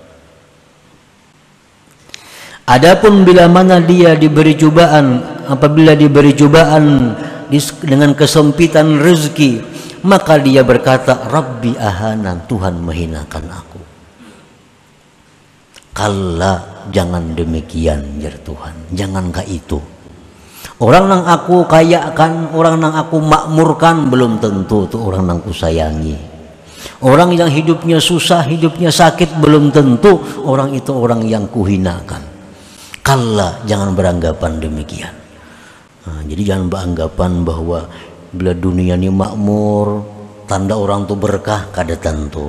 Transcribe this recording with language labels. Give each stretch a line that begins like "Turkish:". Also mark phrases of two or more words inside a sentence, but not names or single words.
Indonesian: Adapun bila mana dia diberi cobaan, apabila diberi cobaan dengan kesempitan rezeki, maka dia berkata
Arabic: ربي أهانن,
Indonesian: Tuhan menghinakan aku. Kalla,
Banjar: jangan demikian jar Tuhan, jangankah itu. Orang nang aku kayakan, orang nang aku makmurkan, belum tentu tuh orang nang ku sayangi.
Indonesian: Orang yang hidupnya susah, hidupnya sakit, belum tentu orang itu orang yang kuhinakan.
Banjar: Kalla, jangan beranggapan demikian. Nah, jadi jangan beranggapan bahwa bila dunia ini makmur, tanda orang tuh berkah, kada tentu.